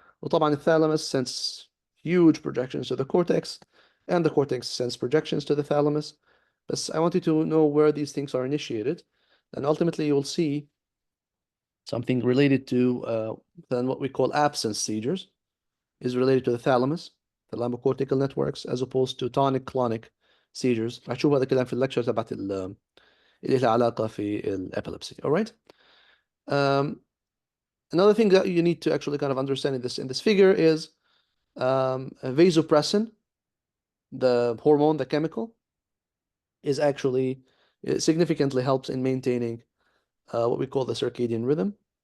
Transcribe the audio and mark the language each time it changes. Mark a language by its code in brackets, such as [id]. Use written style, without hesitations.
[ar] وطبعا الثالاموس [en] sends huge projections to the cortex, and the cortex sends projections to the thalamus. But I want you to know where these things are initiated, and ultimately you will see something related to then what we call absence seizures is related to the thalamus, thalamocortical networks, as opposed to tonic-clonic seizures. [ar] هتشوف هذا الكلام في الليكتشر تبعت اللي لها علاقة في epilepsy. [en] All right. Another thing that you need to actually kind of understand in this figure is vasopressin, the hormone, the chemical, is actually, it significantly helps in maintaining what we call the circadian rhythm.